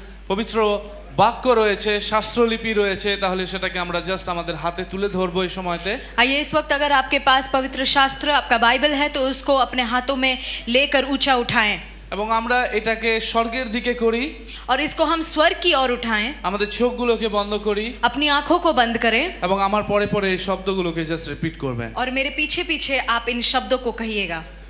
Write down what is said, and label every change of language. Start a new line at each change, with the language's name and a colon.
Bangla: পবিত্র বাক্য রয়েছে, শাস্ত্রলিপি রয়েছে, তাহলে সেটাকে আমরা জাস্ট আমাদের হাতে তুলে ধরবো এই সময়তে।
Hindi: आइए इस वक्त अगर आपके पास पवित्र शास्त्र आपका बाइबल है तो उसको अपने हाथों में लेकर ऊंचा उठाएं
Bangla: এবং আমরা এটাকে স্বর্গের দিকে করি,
Hindi: और इसको हम स्वर्ग की ओर उठाएं,
Bangla: আমাদের চোখগুলোকে বন্ধ করি
Hindi: अपनी आंखों को बंद करें
Bangla: এবং আমার পরে পরে এই শব্দগুলোকে জাস্ট রিপিট করবেন।
Hindi: और मेरे पीछे पीछे आप इन शब्दों को कहिएगा।